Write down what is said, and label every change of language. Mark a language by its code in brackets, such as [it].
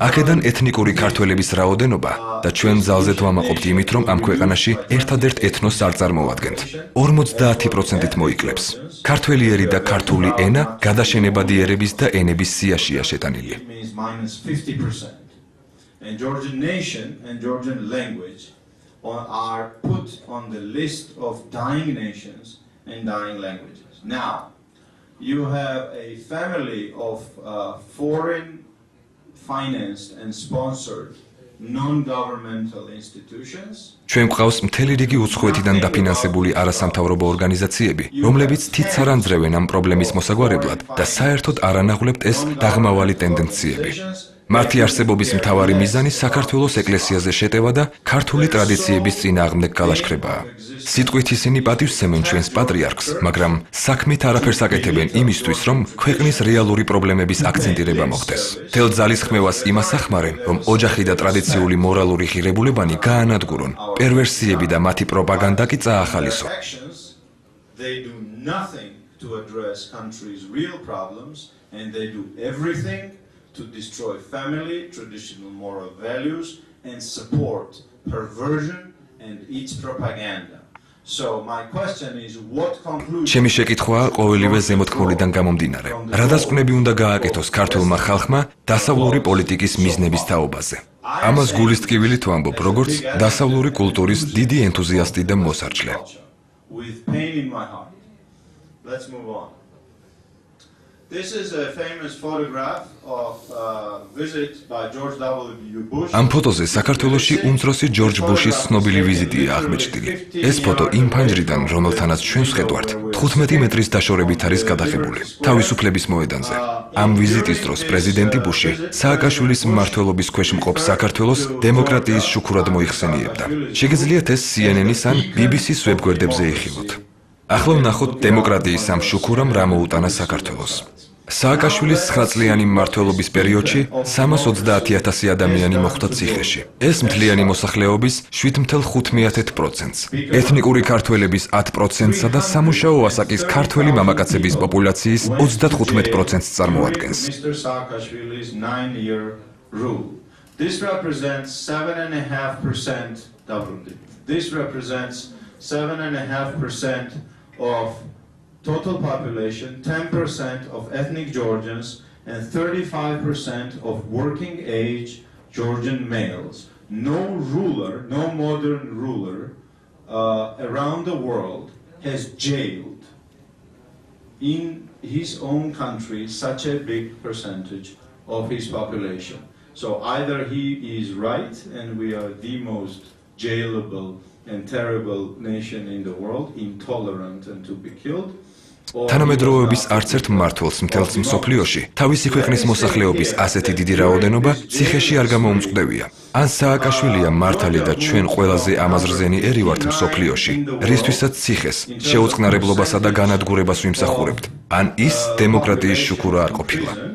[ka] აქედან ეთნიკური ქართველების რაოდენობა და ჩვენ ძალზედ ვამაყობთ იმით, რომ ამ ქვეყანაში ერთადერთ ეთნოსს არ წარმოადგენთ. 50%-ით მოიკლებს. ქართველი ერი და ქართული ენა გადაშენებადი ერების და ენების სიაშია შეტანილი. [en] And Georgian nation and Georgian language are put on the list of dying nations and dying languages. Now, you have a family of foreign financed and sponsored non-governmental institutions. [ka] ჩვენ გვყავს მთელი რიგი უცხოეთიდან დაფინანსებული არასამთავრობო ორგანიზაციები, რომლებიც თითს არ ანძრევენ ამ პრობლემის მოსაგვარებლად და საერთოდ არ ანაღლებთ ეს დაღმავალი ტენდენციები. მათი არსებობის მთავარი მიზანი საქართველოს ეკლესიაზე შეტევა და ქართული ტრადიციების წინააღმდეგ გალაშქრებაა. სიტყვით ისინი პატივსცემენ ჩვენს პატრიარქს, მაგრამ საქმით არაფერს აკეთებენ იმისთვის, რომ ქვეყნის რეალური პრობლემების აქცენტირება მოხდეს. თელ ძალისხმევას იმას ახმარენ, რომ ოჯახი და ტრადიციული მორალური ღირებულებანი გაანადგურონ, პერვერსიები და მათი პროპაგანდა კი წაახალისო. [en] They do nothing to address country's real problems and they do everything to destroy family, traditional moral values, and support perversion and its propaganda. So my question is, what conclusion? [ka] ჩემი შეკითხვაა ყოველივე ზემოთქმულიდან გამომდინარე. რა დასკვნები უნდა გააკეთოს ქართულმა ხალხმა დასავლური პოლიტიკის მიზნების თაობაზე? ამას გულის ტკივილით ვამბობ, როგორც დასავლური კულტურის დიდი ენთუზიასტი და მოსარჩლე. [en] With pain in my heart. Let's move on. This is a famous photograph of a visit by George W. Bush. [ka] ამ ფოტოზე საქართველოში უმცროსი ჯორჯ ბუშის ცნობილი ვიზიტია აღმოჩნდილი. ეს ფოტო იმ ფანჯრიდან, რომელთანაც ჩვენ ვხედავთ, 15 მეტრის დაშორებით არის გადაღებული. თავისუფლების მოედანზე. ამ ვიზიტის დროს პრეზიდენტი ბუში სააკაშვილის მმართველობის ქვეშ მყოფ საქართველოს დემოკრატიის შუქურად მოიხსენიებდა. შეგიძლიათ ეს CNN-ის ან BBC-ის ვებგვერდებზე იხილოთ. ახლა ვნახოთ დემოკრატიის ამ შუქურამ რა მოუტანა საქართველოს. სააკაშვილის 9-წლიანი მმართველობის პერიოდში 330,000 ადამიანი მოხვდა ციხეში. ეს მთლიანი მოსახლეობის 7.5%-ს, ეთნიკური ქართველების 10%-სა და სამუშაო ასაკის ქართველი მამაკაცების პოპულაციის 35%-ს წარმოადგენს. [en] Mr. Saakashvili's 9-year rule. This represents 7.5% Davrundi. This represents 7.5% of total population, 10% of ethnic Georgians, and 35% of working age Georgian males. No ruler, no modern ruler around the world has jailed in his own country such a big percentage of his population. So either he is right and we are the most jailable and terrible nation in the world, intolerant and to be killed, [ka] თანამედროვეობის არც ერთ მმართველს მთელს მსოფლიოში თავისი ქვეყნის მოსახლეობის ასეთი დიდი რაოდენობა ციხეში არ გამოუმწყდებია. ან სააკაშვილია მართალი და ჩვენ ყველაზე ამაზრზენი ერი ვართ მსოფლიოში, რისთვისაც ციხეს, შეუწყნარებლობასა და განადგურებას ვიმსახურებთ, ან ის დემოკრატიის შუქურა არ ყოფილა.